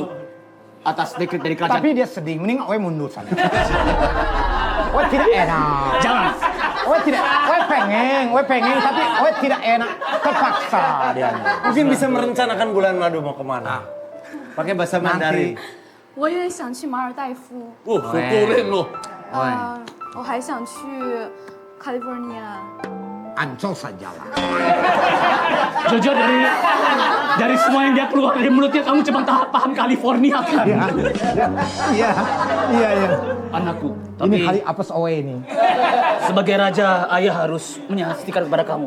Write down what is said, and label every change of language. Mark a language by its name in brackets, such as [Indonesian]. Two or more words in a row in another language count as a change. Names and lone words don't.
[Indonesian] Atas dekret dari kerajaan. Tapi dia sedih, mending oe mundur sana. Oe tidak enak. Jangan. Oe pengen, tapi oe tidak enak. Terpaksa dia. Mungkin bisa merencanakan bulan madu mau kemana. Pakai bahasa Mandarin. [Chinese] 我也想去马尔代夫， [Indonesian] Syukurin loh. [Chinese] 我还想去 California。 [Indonesian] Ancol sajalah. Jujur dari semua yang dia keluar dari mulutnya kamu cuma paham California kan? Iya. Anakku, Ini tapi kali apes oe ini. sebagai raja ayah harus menyaksikan kepada kamu.